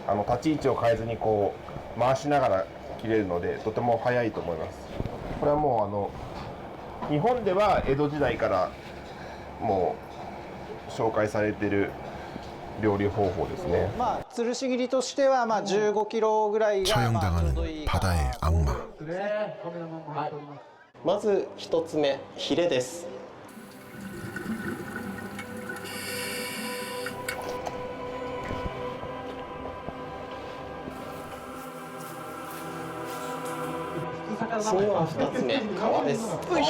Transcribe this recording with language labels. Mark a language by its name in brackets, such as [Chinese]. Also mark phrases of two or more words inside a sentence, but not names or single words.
[Japanese] 立ち位置を変えずにこう回しながら切れるのでとても早いと思います。これはもう日本では江戸時代からもう紹介されている料理方法ですね。吊るし切りとしては15キロぐらいが [Korean] 처형당하는 바다의 악마. [Japanese] まず一つ目、ヒレです。次は二つ目、皮です。